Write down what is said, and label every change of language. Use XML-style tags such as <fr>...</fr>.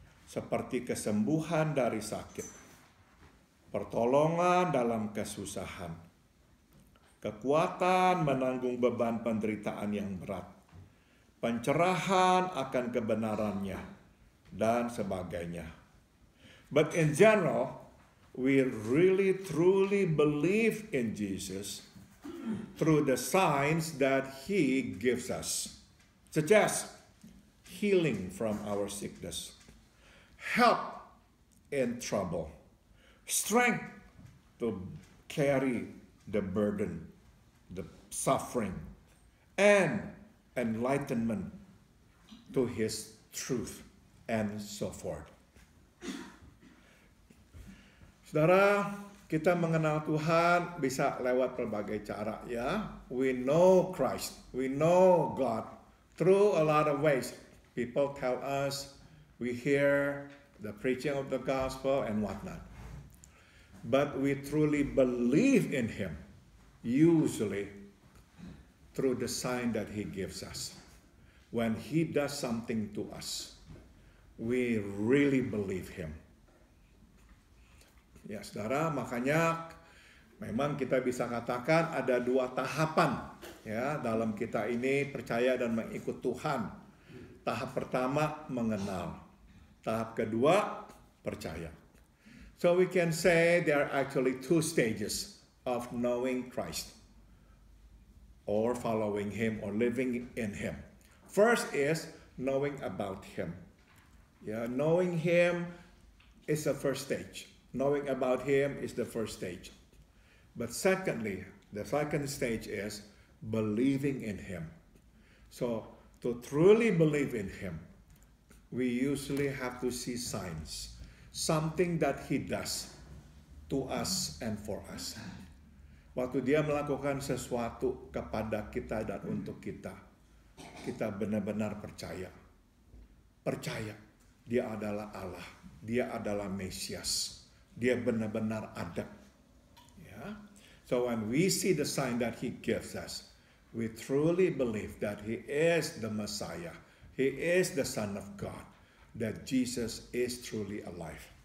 <id>Seperti kesembuhan dari sakit, pertolongan dalam kesusahan, kekuatan menanggung beban penderitaan yang berat, pencerahan akan kebenarannya, dan sebagainya.</id> <en>But in general, we really truly believe in Jesus through the signs that he gives us, such as healing from our sickness, help in trouble, strength to carry the burden, the suffering, and enlightenment to his truth, and so forth.</en> <id>Saudara, kita mengenal Tuhan bisa lewat berbagai cara, ya.</id> <en>We know Christ, we know God through a lot of ways. People tell us, we hear the preaching of the gospel and whatnot. But we truly believe in him, usually through the sign that he gives us. When he does something to us, we really believe him.</en> <id>Ya, saudara, makanya memang kita bisa katakan ada dua tahapan ya dalam kita ini percaya dan mengikut Tuhan. Tahap pertama mengenal, tahap kedua percaya.</id> <en>So we can say there are actually two stages of knowing Christ, or following him, or living in him. First is knowing about him. Yeah, knowing him is the first stage. Knowing about him is the first stage. But secondly, the second stage is believing in him. So to truly believe in him, we usually have to see signs. Something that he does to us and for us.</en> <id>Waktu dia melakukan sesuatu kepada kita dan untuk kita, kita benar-benar percaya. Percaya dia adalah Allah, dia adalah Mesias, dia benar-benar ada. Ya.</id> <en>So when we see the sign that he gives us, we truly believe that he is the Messiah, he is the Son of God, that Jesus is truly alive.</en>